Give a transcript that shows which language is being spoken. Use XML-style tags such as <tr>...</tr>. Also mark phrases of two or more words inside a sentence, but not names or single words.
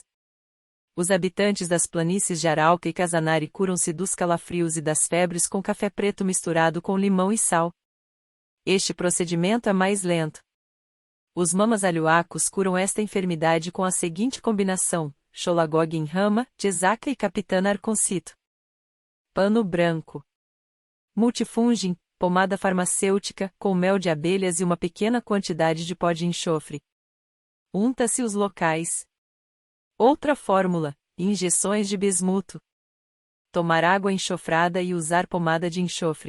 <pt>Os habitantes das planícies de Arauca e Casanare curam-se dos calafrios e das febres com café preto misturado com limão e sal. Este procedimento é mais lento. Os mamas alhuacos curam esta enfermidade com a seguinte combinação: Xolagog em rama, Jesaca e Capitana Arconcito. Pano branco. Multifungin, pomada farmacêutica, com mel de abelhas e uma pequena quantidade de pó de enxofre. Unta-se os locais. Outra fórmula: injeções de bismuto. Tomar água enxofrada e usar pomada de enxofre.</pt>